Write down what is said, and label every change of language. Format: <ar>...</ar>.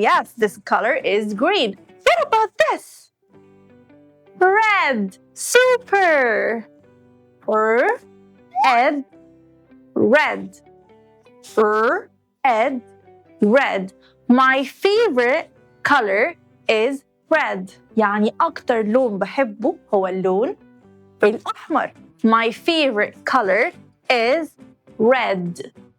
<en>Yes, this color is green. What about this? Red. Super. Red. Red. Red. Red. My favorite color is red.</en> <ar>يعني أكتر لون بحبه هو اللون الأحمر.</ar> <en>My favorite color is red.</en>